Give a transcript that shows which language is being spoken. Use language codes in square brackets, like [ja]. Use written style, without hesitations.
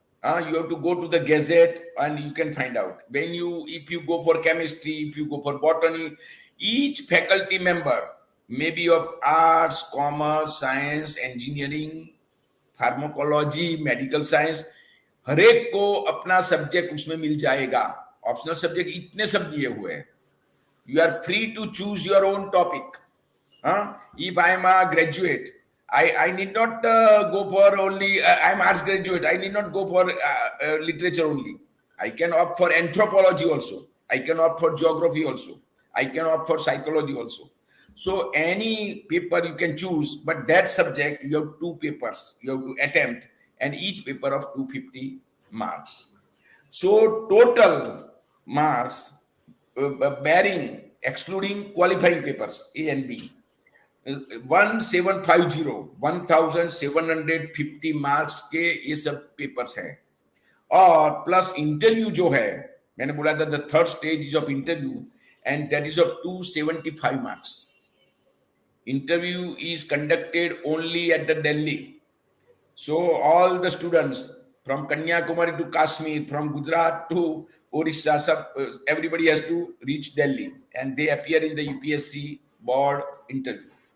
[en] You have to go to the gazette and you can find out. If you go for chemistry, if you go for botany, each faculty member, maybe of arts, commerce, science, engineering, pharmacology, medical science, [hi] हर एक को अपना subject उसमें मिल जाएगा. Optional subject इतने सब दिए हुए हैं. [en] You are free to choose your own topic. If I am a graduate, I need not go for only, I am arts graduate, I need not go for literature only. I can opt for anthropology also. I can opt for geography also. I can opt for psychology also. So any paper you can choose, but that subject you have two papers you have to attempt, and each paper of 250 marks. So total marks, bearing excluding qualifying papers A and B, 1750 marks [hi] के ये सब papers हैं. और plus interview जो है, मैंने बोला था [en] The third stage is of interview, and that is of 275 marks. Interview is conducted only at the Delhi. So all the students from Kanyakumari to Kashmir, from Gujarat to Orissa, everybody has to reach Delhi, and they appear in the UPSC board interview.